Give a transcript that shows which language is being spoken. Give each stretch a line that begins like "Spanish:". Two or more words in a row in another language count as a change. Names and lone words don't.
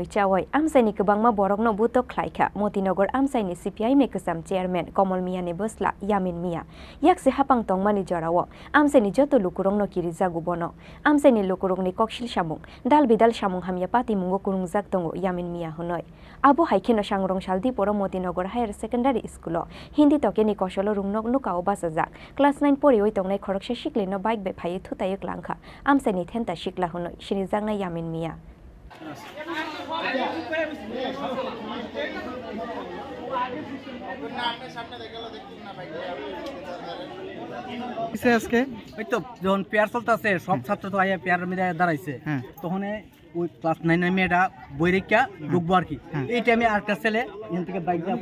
Kok Borok: chawai amsaini kubangma borokno buto khlaika Motinagar amsaini CPI mekasam chairman Komol Mia ni bosla Yamin Mia yakse hapang tongmani jarawo amsaini joto lukurongno kirija gubono amsaini lukurongni kokshil samung dal bidal samung hamya pati mungo kurungjak tongo Yamin Mia honoi abo haikeno sangrong shaldi poro Motinagar
English: higher secondary school
Kok Borok: Hindi tokeni kosolo rungnok nukao basajak class 9 pori oi tongnai khoroksa shiklino bike be phai thutayuk langkha amsaini thenta shikla honoi shirijangna Yamin Mia
Bangla: আজকে ওই তো যখন পেয়ার চলতেছে সব ছাত্র তো আইয়া পেয়ার মধ্যে দাঁড়াইছে তখন ওই ক্লাস 9 এর মেয়েটা বই রেখা ঢুকবো আর কি এই টাইমে আরেকটা ছেলে এখান থেকে বাইক দিয়ে